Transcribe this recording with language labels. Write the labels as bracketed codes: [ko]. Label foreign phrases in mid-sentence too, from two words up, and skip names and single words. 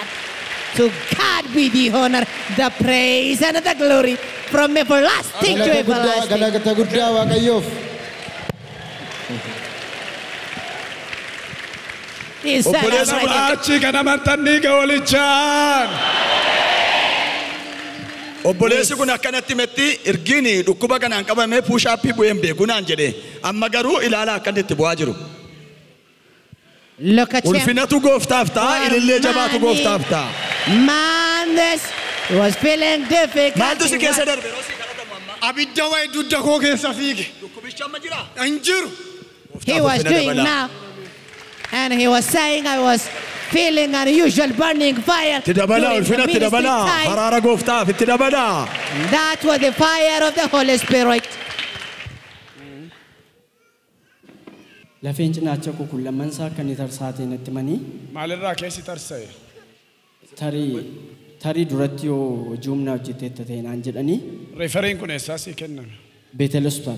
[en] To God be the honor, the praise, and the glory from everlasting to everlasting. He's celebrating. [om] Obboleessi kun akkanatti metti ergini dhukkuba kanaan qabamee puushaappii bu'een beekunaan jedhe amma garuu ilaala akkanitti bu'aa jiru. [en] Look at him. [om] Ulfinatu gooftaaf ta'a, ilillee jabaatu gooftaaf ta'a. [en] Man, this was feeling difficult. [om] Maaltu si keessa darbe? Abidda wayi dudda koo keessa fiige. Dhukkubicha amma jira? Hin jiru. [en] He was doing now. And he was saying I was feeling unusual burning fire. [om] Tidabala, ulfina tidabala. Haraara gooftaaf tidabala. [en] That was the fire of the Holy Spirit. [om] Lafeen cinaacha kukullaman isaa akka inni tarsaateen itti manii. Maalirraa keessi tarsa'e? Tarii duratti yoo juumna hojjeteetta ta'e naan jedhanii. Referiin kun eessaa sii kenname? Beetel Hospitaal.